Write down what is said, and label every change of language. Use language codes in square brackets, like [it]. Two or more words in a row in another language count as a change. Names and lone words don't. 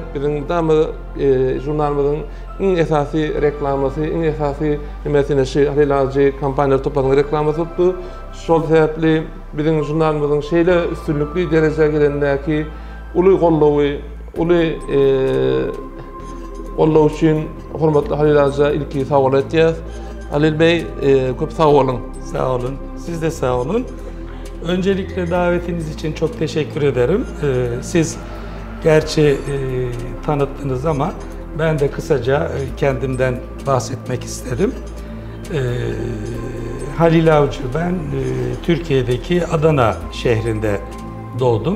[tk] Biziň müdäme jurnalymyzyň iň esasy reklamasy, iň esasy emesine şu Halil Avcı Kampaniýalar toparynyň reklamasy bolupdy. Şol sebäpli biziň jurnalymyzyň şeýle üstünlükli derejeye gelendäki uly gollawy, uly gollaw üçin hormatly Halil Avcı'ya ilki sag bol etýäs. Halil Bey, köp sag bolun. [tr] Sağ olun. Siz de sağ olun. Öncelikle davetiniz için çok teşekkür ederim. Siz gerçi tanıttınız ama ben de kısaca kendimden bahsetmek isterim. Halil Avcı, ben Türkiye'deki Adana şehrinde doğdum.